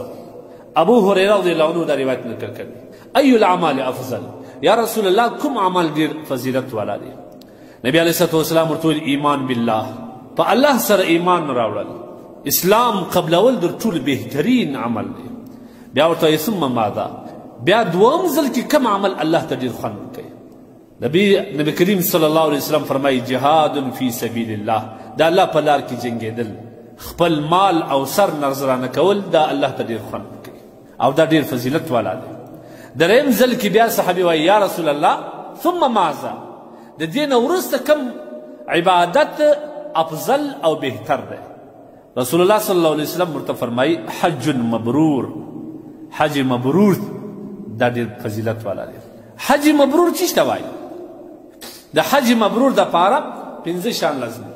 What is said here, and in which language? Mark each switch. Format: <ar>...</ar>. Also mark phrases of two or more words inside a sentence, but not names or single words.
<ps>ابو هریره</ps> <ar>رضی الله عنه</ar> <ps>دا روایت نقل کړی</ps> <ar>ای الاعمال افضل، یا رسول الله</ar> <ps>کوم عمل ډېر فضیلت والا دی؟ نبی</ps> <ar>علیه الصلاة والسلام</ar> <ps>ورته ویل</ps> <ar>ایمان بالله،</ar> <ps>په الله سره ایمان راوړل، اسلام قبلول در ټول بهترین عمل دی. بیا ورته وایي</ps> <ar>ثم ماذا،</ar> <ps>بیا دوم ځل کې کوم عمل الله ته ډېر خوند ورکوي؟ نبی کریم</ps> <ar>صلی الله علیه وسلم</ar> <ps>فرمایي</ps> <ar>جهاد فی سبیل الله،</ar> <ps>د الله په لار کې جنګېدل، خپل مال او سر نذرانه کول، دا الله ته ډېر خوند ورکوي او دا ډېر فضیلت والا دی. درېیم ځل کې بیا صحابي وایي</ps> <ar>یا رسول الله ثم ماذا،</ar> <ps>د دې نه وروسته کوم عبادت افضل او بهتر دی؟ رسول الله</ps> <ar>صلی الله علیه وسلم</ar> <ps>ورته فرمایي</ps> <ar>حج مبرور، حج مبرور</ar> <ps>دا ډېر فضیلت والا دی.</ps> <ar>حج مبرور</ar> <ps>څه ته وایي؟ د</ps> <ar>حج مبرور</ar> <ps>دپاره پنځه شیان لازم دي.</ps>